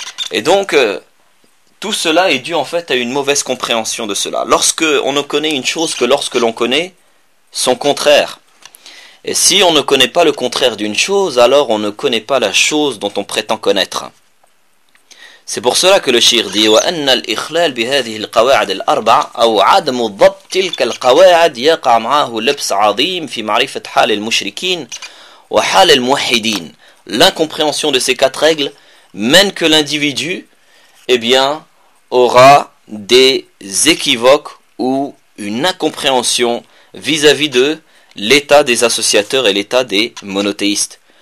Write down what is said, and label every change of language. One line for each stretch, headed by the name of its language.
French: Et donc, tout cela est dû en fait à une mauvaise compréhension de cela. Lorsque on ne connaît une chose que lorsque l'on connaît son contraire. Et si on ne connaît pas le contraire d'une chose, alors on ne connaît pas la chose dont on prétend connaître. C'est pour cela que le shir dit
Arabic: وَأَنَّ الْإِخْلَالِ بِهَذِهِ الْقَوَاعَدِ الْأَرْبَعَ أَوْ عَدْمُ الضَّبْتِ تِلْكَ الْقَوَاعَدِ يَقَعْ مَعَهُ لَبْسَ عَظِيمٍ فِي مَعْرِفَةِ حَالِ الْمُشْرِكِينَ وَحَالِ الْمُوَحِدِينَ.
French: L'incompréhension de ces quatre règles mène que l'individu, eh bien, aura des équivoques ou une incompréhension vis-à-vis de l'état des associateurs et l'état des monothéistes.